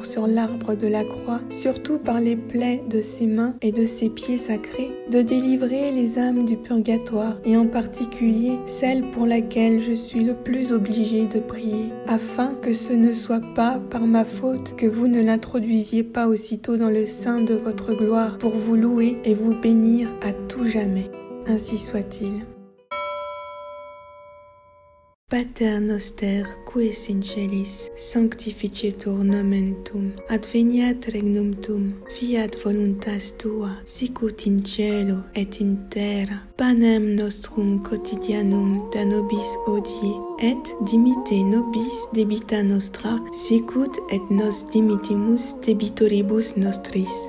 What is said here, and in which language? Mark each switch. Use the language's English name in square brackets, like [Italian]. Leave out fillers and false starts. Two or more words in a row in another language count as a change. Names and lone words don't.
[French] sur l'arbre de la croix, surtout par les plaies de ses mains et de ses pieds sacrés, de délivrer les âmes du purgatoire, et en particulier celle pour laquelle je suis le plus obligé de prier, afin que ce ne soit pas par ma faute que vous ne l'introduisiez pas aussitôt dans le sein de votre gloire pour vous louer et vous bénir à tout jamais. Ainsi soit-il. [Latin] Pater noster, qui es in celis, sanctificetur nomen tuum, adveniat regnum tuum, fiat voluntas tua, sicut in cielo et in terra. Panem nostrum quotidianum da nobis hodie, et dimitte nobis debita nostra, sicut et nos dimittimus debitoribus nostris.